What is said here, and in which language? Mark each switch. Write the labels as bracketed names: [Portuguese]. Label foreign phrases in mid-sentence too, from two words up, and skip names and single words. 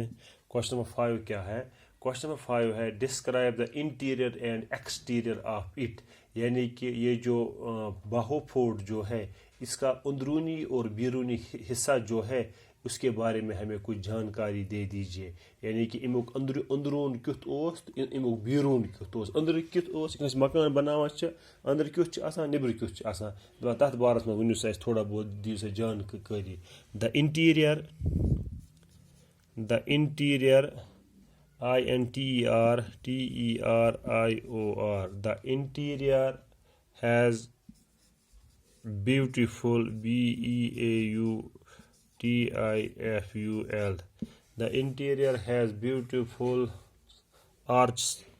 [English] question number 5 [Urdu] کیا ہے؟ [English] question number 5 [Urdu] ہے [English] describe the interior and exterior of it, [Urdu] یعنی کہ یہ جو باہو فورٹ جو ہے اس کا اندرونی اور بیرونی حصہ جو ہے اس کے بارے میں ہمیں کچھ جانکاری دے دیجیے، یعنی کہ [Kashmiri] امیک اندرون کیُتھ اوس امیک بیرون کیُتھ اوس، اندر کیُتھ اوس، یُس مکان بناوان چھِ اندر کیُتھ چھِ آسان، نیبر کیُتھ چھِ آسان، تَتھ بارس منٛز ؤنِو سا اَسہِ تھوڑا بہت، دِیِو سا جانکٲری۔ [English] the interior INTERIOR the interior has beautiful BEAUTIFUL the interior has beautiful arches